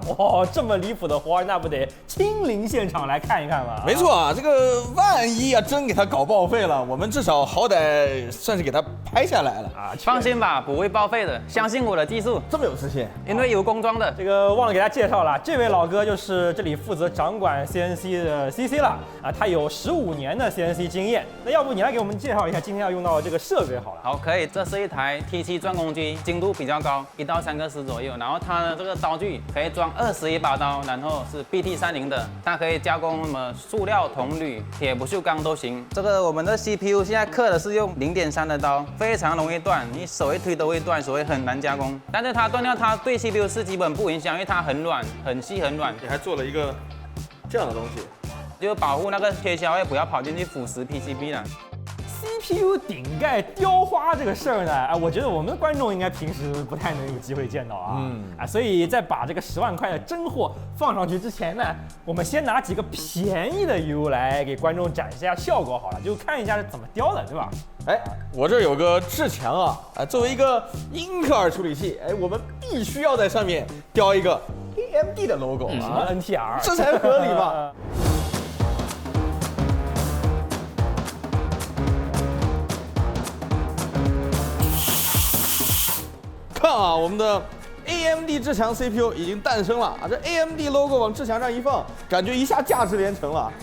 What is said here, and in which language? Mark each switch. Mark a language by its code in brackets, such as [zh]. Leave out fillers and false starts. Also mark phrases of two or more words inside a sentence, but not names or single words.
[zh] 哇，這麼離譜的活兒，那不得親臨現場來看一看嗎？沒錯啊，這個萬一啊真給他搞報廢了，我們至少好歹算是給他拍下來了啊。放心吧，不會報廢的，相信我的技術。這麼有自信？因為有工裝的。這個忘了給大家介紹了，這位老哥就是這裡負責掌管 CNC 的 CC 了啊，他有15年的 CNC 經驗。那要不你來給我們介紹一下今天要用到的這個設備好了。好，可以。這是一台 T7 鑽工機，精度比較高，1到3個絲左右。然後它的這個刀具可以裝21把刀，然後是 BT30 的，它可以加工什麼塑料、銅、鋁、鐵、不鏽鋼都行。這個我們的 CPU 現在刻的是用0.3的刀，非常容易斷，你手一推都會斷，所以很難加工。但是它斷掉，它對 CPU 是基本不影響，因為它很軟、很細、很軟。你還做了一個這樣的東西。就保護那個貼銷，也不要跑進去腐蝕 PCB 了。 CPU 頂蓋雕花這個事兒呢，我覺得我們的觀眾應該平時不太能有機會見到啊，所以在把這個10萬塊的真貨放上去之前呢，我們先拿幾個便宜的 U 來給觀眾展示一下效果好了，就看一下是怎么雕的，对吧？哎，我這有個志強啊，作為一個英特爾處理器，哎，我們必須要在上面雕一個 AMD 的 logo 啊，NTR，這才合理嘛。看啊，我們的 AMD 志強 CPU 已經誕生了啊！這 AMD logo 往志強上一放，感覺一下價值連城了。